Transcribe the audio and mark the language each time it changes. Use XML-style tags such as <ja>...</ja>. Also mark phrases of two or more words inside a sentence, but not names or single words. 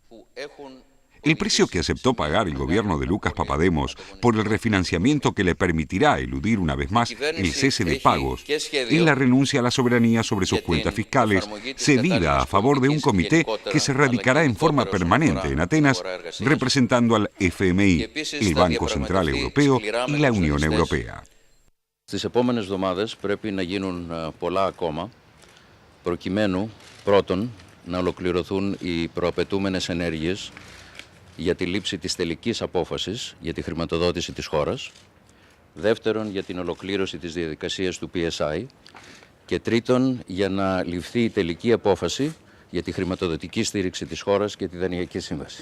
<es>El precio que aceptó pagar el gobierno de Lucas Papademos por el refinanciamiento que le permitirá eludir una vez más el cese de pagos es la renuncia a la soberanía sobre sus cuentas fiscales, cedida a favor de un comité que se radicará en forma permanente en Atenas, representando al FMI, el Banco Central Europeo y la Unión Europea.</es> <el>Στις επόμενες εβδομάδες πρέπει να γίνουν πολλά ακόμα, προκειμένου πρώτον να ολοκληρωθούν οι προαπαιτούμενες ενέργειες για τη λήψη της τελικής απόφασης για τη χρηματοδότηση της χώρας, δεύτερον για την ολοκλήρωση της διαδικασίας του PSI και τρίτον για να ληφθεί η τελική απόφαση για τη χρηματοδοτική στήριξη της χώρας και τη δανειακή σύμβαση.</el>